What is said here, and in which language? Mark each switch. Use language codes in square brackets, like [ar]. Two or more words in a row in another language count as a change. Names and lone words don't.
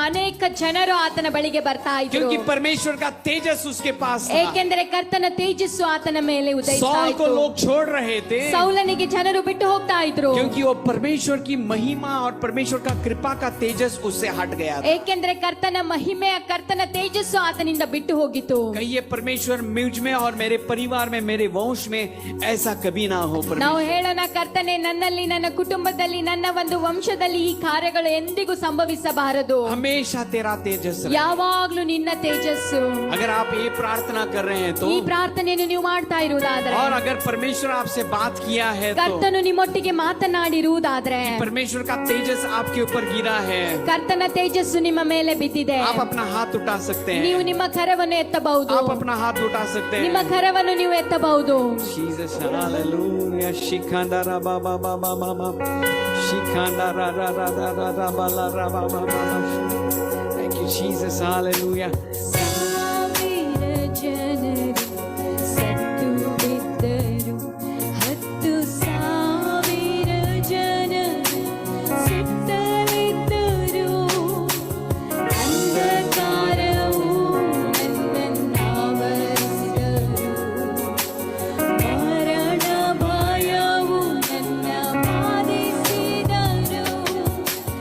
[kn] ಅನೇಕ ಜನರು ಆತನ ಬಳಿಗೆ ಬರ್ತಾ ಇದ್ರು, [hi] क्योंकि परमेश्वर का तेजस उसके पास था. [kn] ಏಕೆಂದರೆ ಕರ್ತನ ತೇಜಸ್ಸು ಆತನ ಮೇಲೆ ಉದಯಿಸ್ತಾ [hi] सौल को [kn] ಇತ್ತು. [hi] लोग छोड़ रहे थे, [kn] ಸೌಲನಿಗೆ ಜನರು ಬಿಟ್ಟು ಹೋಗ್ತಾ ಇದ್ರು, [hi] क्योंकि वो परमेश्वर की महिमा और परमेश्वर का कृपा का तेजस उससे हट गया था. [kn] ಏಕೆಂದ್ರೆ ಕರ್ತನ ಮಹಿಮೆಯ ಕರ್ತನ ತೇಜಸ್ಸು ಆತನಿಂದ ಬಿಟ್ಟು ಹೋಗಿತು. [hi] कहिए, परमेश्वर मुझ में और मेरे परिवार में, मेरे वंश में ऐसा कभी ना हो. [kn] ನಾವು ಹೇಳೋಣ, ಕರ್ತನೆ, ನನ್ನಲ್ಲಿ, ನನ್ನ ಕುಟುಂಬದಲ್ಲಿ, ನನ್ನ ಒಂದು ವಂಶದಲ್ಲಿ ಈ ಕಾರ್ಯಗಳು ಎಂದಿಗೂ ಸಂಭವಿಸಬಾರದು. [hi] हमेशा तेरा तेजस रहे. [kn] ಯಾವಾಗ್ಲೂ ನಿನ್ನ ತೇಜಸ್ಸು. [hi] अगर आप ये प्रार्थना कर रहे हैं तो, [kn] ಈ ಪ್ರಾರ್ಥನೆಯನ್ನು ನೀವು ಮಾಡ್ತಾ ಇರುವುದಾದ್ರೆ, [hi] और अगर परमेश्वर आपसे बात किया है तो, [kn] ಕರ್ತನು ನಿಮ್ಮೊಟ್ಟಿಗೆ ಮಾತನಾಡಿರುವುದಾದ್ರೆ, [hi] परमेश्वर का तेजस आपके ऊपर गिरा है, [kn] ಕರ್ತನ ತೇಜಸ್ಸು ನಿಮ್ಮ ಮೇಲೆ ಬಿದ್ದಿದೆ, [hi] आप अपना हाथ उठा सकते [kn] ನೀವು [hi] हैं. [kn] ನಿಮ್ಮ ಕರವನ್ನು ಎತ್ತಬಹುದು. [hi] आप अपना हाथ उठा सकते [kn] ನಿಮ್ಮ [hi] हैं. [kn] ಕರವನ್ನು ನೀವು ಎತ್ತಬಹುದು. [en] Jesus, hallelujah. Shikandara ba ba ba ba ba ba. Shikandara ra ra ra ra ra ba la ra ba ba ba ba. Thank you, Jesus, hallelujah. [kn] ಸಾವಿರ ಜನರು ಸತ್ತು ಬಿದ್ದರು, 10,000 ಜನರು ಸುತ್ತಲಿದ್ದರು. ಅಂಧಕಾರವು ನನ್ನನ್ನಾವರಿಸಿದರು, ಮರಣ ಭಯವು ನನ್ನ ಬಾಧಿಸಿದರು.